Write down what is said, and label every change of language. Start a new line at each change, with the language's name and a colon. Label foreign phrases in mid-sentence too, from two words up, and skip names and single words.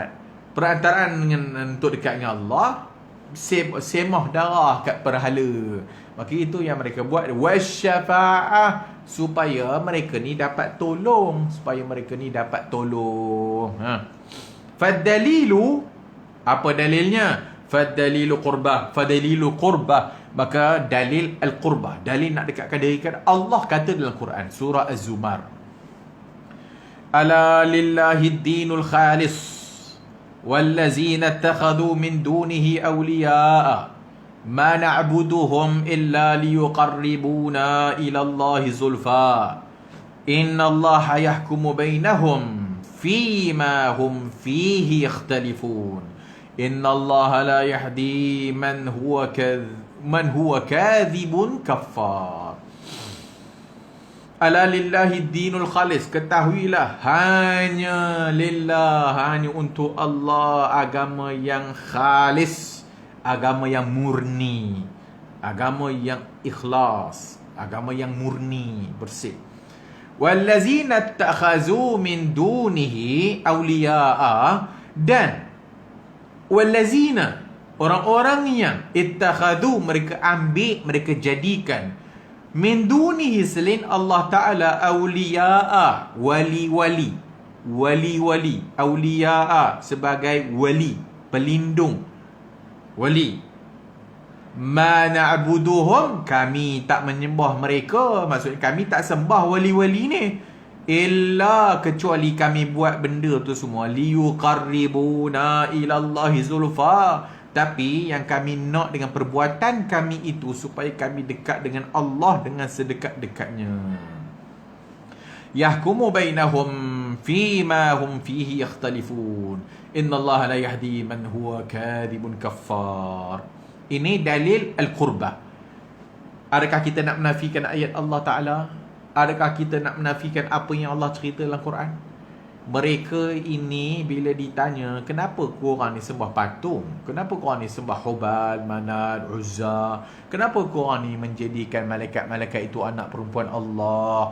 Malay: Perantaraan untuk dekat dengan Allah, semah darah kat perhala. Maka itu yang mereka buat. Wasyafa'ah, supaya mereka ni dapat tolong. Supaya mereka ni dapat tolong. Fadalilu, apa dalilnya?
Arabic: فالدليل قربة. فالدليل قربة,
Malay: maka
Arabic: دليل القربة,
Malay: dalil nak dekatkan diri kepada Allah. Kata dalam Quran surah Az-Zumar,
Arabic: ألا لله الدين الخالص والذين اتخذوا من دونه أولياء ما نعبدهم إلا ليقربونا إلى الله زلفى إن الله يحكم بينهم فيما هم فيه يختلفون إن الله لا يهدي من هو كاذب كفار. ألا لله الدين الخالص,
Malay: ketahuilah hanya lillah, hanya untuk Allah agama yang khalis, agama yang murni, agama yang ikhlas, agama yang murni, bersih.
Arabic: والذين اتخذوا من دونه أولياء, dan wallazina,
Malay: orang-orang yang ittakhadhu, mereka ambil, mereka jadikan,
Arabic: من دونه,
Malay: selain Allah Ta'ala, awliya'a, wali-wali, wali-wali, awliya'a, sebagai wali, pelindung, wali.
Arabic: ما نعبدهم,
Malay: kami tak menyembah mereka, maksudnya kami tak sembah wali-wali ni, illa, kecuali kami buat benda tu semua,
Arabic: ليقربونا إلى الله زلفى,
Malay: tapi yang kami nak dengan perbuatan kami itu supaya kami dekat dengan Allah dengan sedekat-dekatnya.
Arabic: يحكم بينهم فيما هم فيه يختلفون إن الله لا يهدي من هو كاذب كفار.
Malay: Ini
Arabic: دليل القربة.
Malay: Adakah kita nak menafikan ayat Allah Ta'ala? Adakah kita nak menafikan apa yang Allah cerita dalam Quran? Mereka ini bila ditanya, kenapa korang ni sembah patung? Kenapa korang ni sembah Hubal, Manat, Uzza? Kenapa korang ni menjadikan malaikat-malaikat itu anak perempuan Allah?